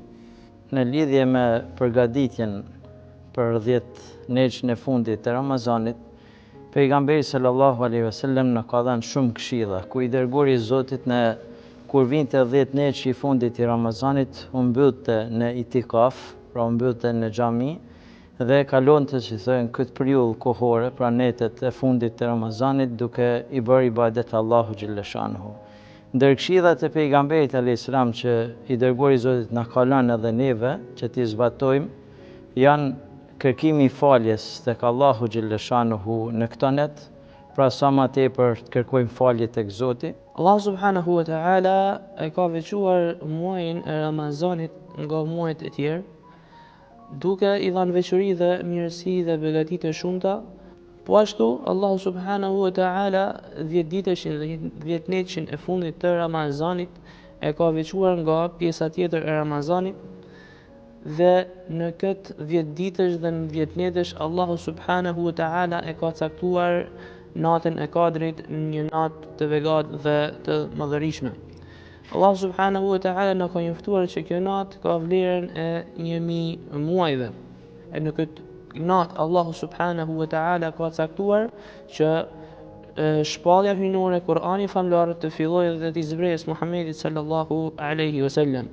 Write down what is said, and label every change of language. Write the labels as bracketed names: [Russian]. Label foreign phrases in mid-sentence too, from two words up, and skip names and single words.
[Albanian] Në lidhje me përgatitjen për 10 neçën e fundit të Ramazanit, pejgamberi [Arabic] صلى الله عليه وسلم [Albanian] na ka dhënë shumë këshilla, ku i dërguari i Zotit kur vinte 10 neçë i fundit i Ramazanit, u mbylte në itikaf, pra u mbylte në xhami dhe kalonte, si thënë, këtë periudhë kohore, pra netët e fundit të Ramazanit, duke i bërë ibadet Allahu xhaleshanuhu. Ndër këshillat e pejgamberit [Arabic] عليه السلام [Albanian] që i dërguari i Zotit na ka lënë edhe neve që t'i zbatojmë, janë kërkimi i faljes tek Allahu xhaleshanuhu në këtë net, pra sa më tepër të kërkojmë falje tek Zoti. [Arabic] الله سبحانه وتعالى [Albanian] e ka veçuar muajin e Ramazanit nga muajt e tjerë, duke i dhënë veçori dhe mirësi dhe begati të shumta. Po ashtu [Arabic] الله سبحانه وتعالى [Albanian] 10 ditëshin dhe 10 netëshin e fundit të Ramazanit e ka veçuar nga pjesa tjetër e Ramazanit, dhe në këtë 10 ditësh dhe në 10 netësh [Arabic] الله سبحانه وتعالى [Albanian] e ka caktuar natën e Kadrit një natë të begatë dhe të madhërishme. [Arabic] الله سبحانه وتعالى [Albanian] na ka njoftuar që kjo natë ka vlerën e 1000 muajve. E në këtë natë [Arabic] الله سبحانه وتعالى [Albanian] ka caktuar që shpallja hyjnore, Kur'ani famlar të fillojë dhe t'i zbresë Muhammedit [Arabic] صلى الله عليه وسلم.